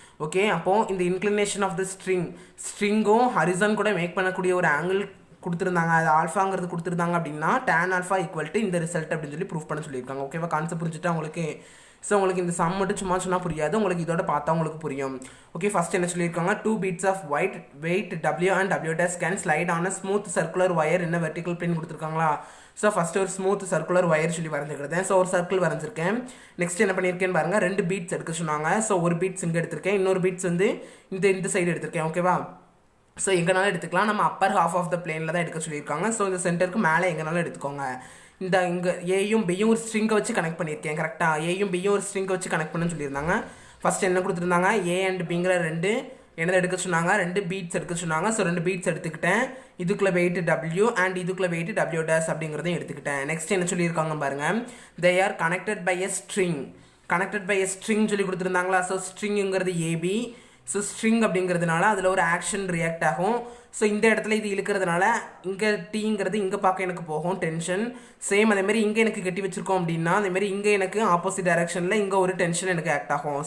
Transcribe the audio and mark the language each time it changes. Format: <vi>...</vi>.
<ta>Okay, அப்போது இந்த inclination of the ஸ்ட்ரிங்கும் horizon கூட மேக் பண்ணக்கூடிய ஒரு ஆங்கிள் கொடுத்துருந்தாங்க, அது ஆல்ஃபாங்கிறது கொடுத்துருந்தாங்க அப்படின்னா tan ஆல்ஃபா ஈக்குவல் டு இந்த ரிசல்ட் அப்படின்னு சொல்லி ப்ரூவ் பண்ண சொல்லியிருக்காங்க. ஓகேவா? கான்செப்ட் புரிஞ்சுட்டு அவங்களுக்கு ஸோ உங்களுக்கு இந்த சம் மட்டும் சும்மா சொன்னால் புரியாது, உங்களுக்கு இதோட பார்த்தா உங்களுக்கு புரியும். ஓகே, ஃபஸ்ட் என்ன சொல்லியிருக்காங்க,</ta> <en>2 beads of weight W and W dash can slide on a smooth circular wire in a vertical plane</en> <ta>கொடுத்துருக்காங்களா. ஸோ ஃபஸ்ட்டு ஒரு ஸ்மூத் சர்க்குலர் ஒயர் சொல்லி வரைஞ்சிக்கிறேன். ஸோ ஒரு சர்க்கிள் வரைஞ்சிருக்கேன். நெக்ஸ்ட் என்ன பண்ணியிருக்கேன்னு பாருங்கள், 2 பீட்ஸ் எடுக்க சொன்னாங்க. ஸோ ஒரு பீட்ஸ் இங்கே எடுத்திருக்கேன், இன்னொரு பீட்ஸ் வந்து இந்த சைடு எடுத்திருக்கேன். ஓகேவா, ஸோ எங்கனாலும் எடுத்துக்கலாம். நம்ம அப்பர் ஹாஃப் ஆஃப் த பிளேனில் தான் எடுக்க சொல்லியிருக்காங்க. ஸோ இந்த சென்டருக்கு மேலே எங்கனாலும் எடுத்துக்கோங்க. இங்கே ஏயும் பியும் ஒரு ஸ்ட்ரிங்கை வச்சு கனெக்ட் பண்ணியிருக்கேன். கரெக்டாக ஏயும் பியும் ஒரு ஸ்ட்ரிங்கை வச்சு கனெக்ட் பண்ணுன்னு சொல்லியிருந்தாங்க. ஃபஸ்ட் என்ன கொடுத்துருந்தாங்க, ஏ அண்ட் பிங்கிற 2 என்னதை எடுக்க சொன்னாங்க, 2 பீட்ஸ் எடுக்க சொன்னாங்க. ஸோ 2 பீட்ஸ் எடுத்துக்கிட்டேன். இதுக்குள்ள வெயிட் W அண்ட் இதுக்குள்ள வெயிட் W dash அப்படிங்கிறதையும் எடுத்துக்கிட்டேன். நெக்ஸ்ட் என்ன சொல்லியிருக்காங்க பாருங்க,</ta> <en>they are connected by a string.</en> <ta>Connected by a string சொல்லி கொடுத்துருந்தாங்களா. So ஸ்ட்ரிங்கிறது AB. ஸோ ஸ்ட்ரிங் அப்படிங்கிறதுனால அதில் ஒரு ஆக்ஷன் ரியாக்ட் ஆகும். ஸோ இந்த இடத்துல இது இழுக்கிறதுனால இங்கே டீங்கிறது இங்கே பார்க்க எனக்கு போகும் டென்ஷன். சேம் அதேமாரி இங்கே எனக்கு கட்டி வச்சுருக்கோம் அப்படின்னா அதேமாரி இங்கே எனக்கு ஆப்போசிட் டைரக்ஷனில் இங்கே ஒரு டென்ஷன் எனக்கு ஆக்ட் ஆகும்.</ta>